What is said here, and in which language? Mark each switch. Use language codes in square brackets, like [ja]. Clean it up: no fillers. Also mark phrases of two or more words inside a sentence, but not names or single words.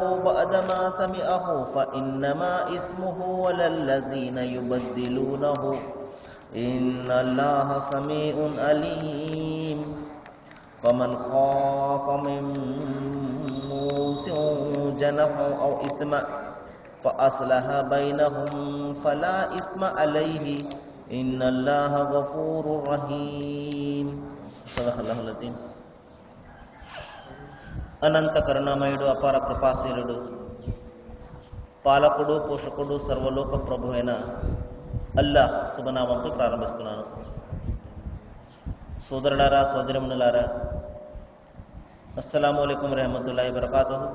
[ar] بعدما سمعه فإنما اسمه على الذين يبدلونه إن الله سميع عليم فمن خاف من موص جنفا أو إثم فأصلح بينهم فلا إثم عليه إن الله غفور رحيم صدق الله العظيم. [te] అనంత కరుణామయుడు, అపార కృపాశీలుడు, పాలకుడు, పోషకుడు, సర్వలోక ప్రభు అయిన అల్లాహ్ శుభనామంతో ప్రారంభిస్తున్నాను. సోదరులారా, సోదరిమణులారా, [ar] السلام عليكم ورحمة الله وبركاته.